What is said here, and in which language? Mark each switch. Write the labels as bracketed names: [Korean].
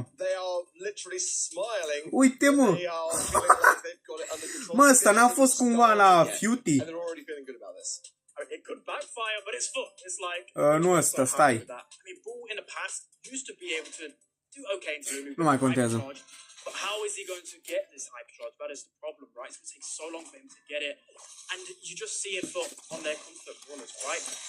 [English] They are literally smiling. [Romanian] Uite, mă! [English] They are feeling like they've got it under control. [Romanian] Mă, ăsta n-a fost cumva la Feuty? [English] And they're already feeling good about this. It could backfire, but it's fun. It's like [Romanian] nu ăsta, stai. [English] I mean, Bull in the past used to be able to do okay into Lulu. [Romanian] Nu mai contează. [English] But how is he going to get this hypercharge? That is the problem, right? It's going to take so long for him to get it, and you just see it on their comfort corners, right?